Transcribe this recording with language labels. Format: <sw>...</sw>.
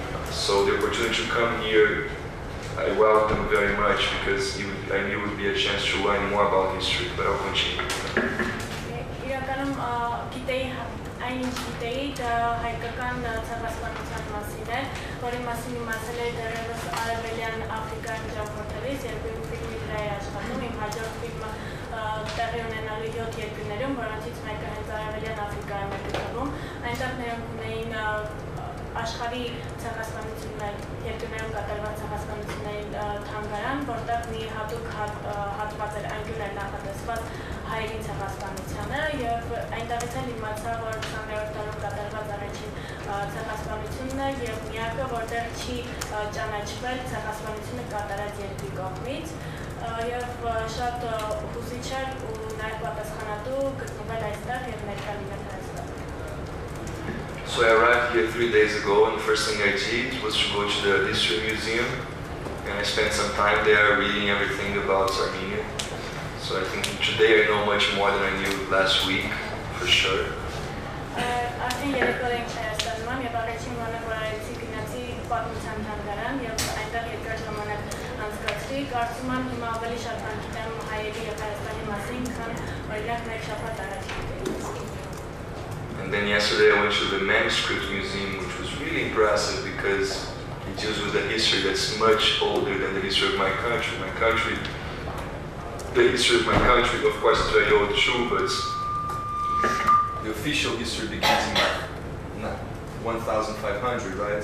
<en>So the opportunity to come here, I welcome very much because I knew it would be a chance to learn more about history, but I'll continue.</en> <hy>Իրականում գիտեի այնինչ գիտեի դա հայկական ցեղասպանության մասին է, որի մասին իմացել էի դեռևս Արևելյան Աֆրիկայում ճամփորդելիս, երբ իմ ֆիլմի վրա էի աշխատում, իմ հաջորդ ֆիլմը տեղի ունենալու 7 երկրներում, որոնցից մեկը հենց Արևելյան Աֆրիկայում է գտնվում, այնտեղ նրանք ունեին աշխարհի ցեղասպանություններ, երկրներում կատարված ցեղասպանությունների թանգարան, որտեղ մի հատուկ հատված էր անկյուն էր նախատեսված հայերի ցեղասպանությանը, եւ այնտեղից էլ իմացա, որ 20-րդ դարում կատարված առաջին ցեղասպանությունն է եւ միակը, որտեղ չի ճանաչվել ցեղասպանությունը կատարած երկրի կողմից, եւ շատ հուզիչ էր ու նաեւ պատասխանատու գտնվել այստեղ եւ ներկա լինել այստեղ։</hy> <en>So I arrived here 3 days ago, and the first thing I did was to go to the History Museum, and I spent some time there reading everything about Armenia. So I think today I know much more than I knew last week, for sure.</en> <hy>Արդեն երեկոյ ենք Հայաստանում եմ եւ առաջին բանը որ արեցի գնացի պատմության թանգարան եւ այնտեղ երկար ժամանակ անցկացրի, կարծում եմ հիմա ավելի շատ բան գիտեմ հայերի եւ Հայաստանի մասին, քան օրինակ մեկ շաբաթ առաջ գիտեի։</hy> <en>And then yesterday I went to the Manuscript Museum, which was really impressive because it deals with a history that's much older than the history of my country. The history of my country, of course, is very old too, but the official history begins in 1500, right?</en>